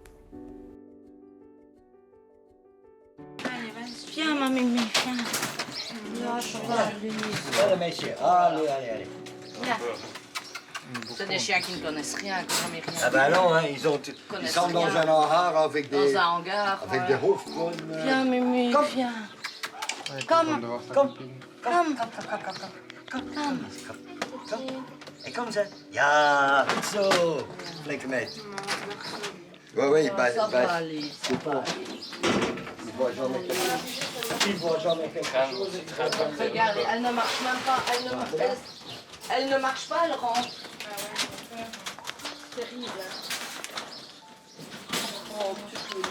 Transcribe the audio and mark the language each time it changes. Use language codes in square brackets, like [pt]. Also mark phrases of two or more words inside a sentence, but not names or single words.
[fr] Viens, ma mémé, viens. Allez, messieurs, allez. Viens. C'est des chiens qui ne connaissent rien, qui n'ont jamais rien. Ah ben non, hein, ils sont dans un hangar avec des... Dans un hangar. Avec des hoofdkonen. Viens, mémé, [nl] Kom. [fr] viens. [nl] Kom. Kom. En kom ze. Ja, goed zo. Flinke meid. [fr] Oui, Ça va aller. Il voit jamais quelque chose. Regarde, elle ne marche même pas. Elle ne marche pas, elle rentre. Terrible. Oh, petit peu.